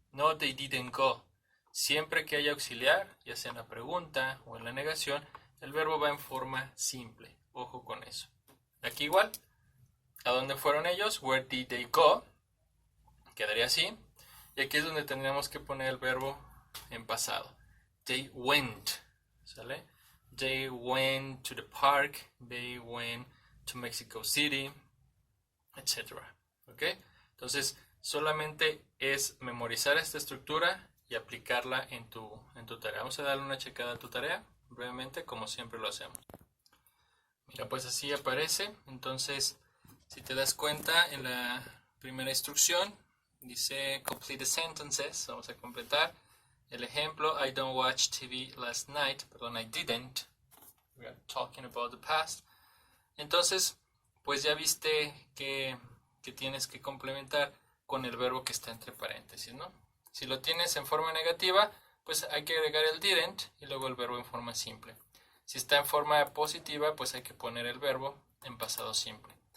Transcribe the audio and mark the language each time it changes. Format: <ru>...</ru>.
<en>No, they didn't go.</en> <es>Siempre que haya auxiliar, ya sea en la pregunta o en la negación, el verbo va en forma simple. Ojo con eso. Aquí igual. ¿A dónde fueron ellos?</es> <en>Where did they go?</en> <es>Quedaría así. Y aquí es donde tendríamos que poner el verbo en pasado.</es> <en>They went. ¿Sale? They went to the park. They went to Mexico City.</en> <es>Etc. ¿Ok? Entonces, solamente es memorizar esta estructura y aplicarla en tu tarea. Vamos a darle una checada a tu tarea, brevemente, como siempre lo hacemos. Mira, pues así aparece. Entonces, si te das cuenta, en la primera instrucción dice</es> <en>complete the sentences.</en> <es>Vamos a completar el ejemplo.</es> <en>I don't watch TV last night. Perdón, I didn't. We are talking about the past.</en> <es>Entonces, pues ya viste que tienes que complementar con el verbo que está entre paréntesis, ¿no? Si lo tienes en forma negativa, pues hay que agregar el didn't y luego el verbo en forma simple. Si está en forma positiva, pues hay que poner el verbo en pasado simple.</es>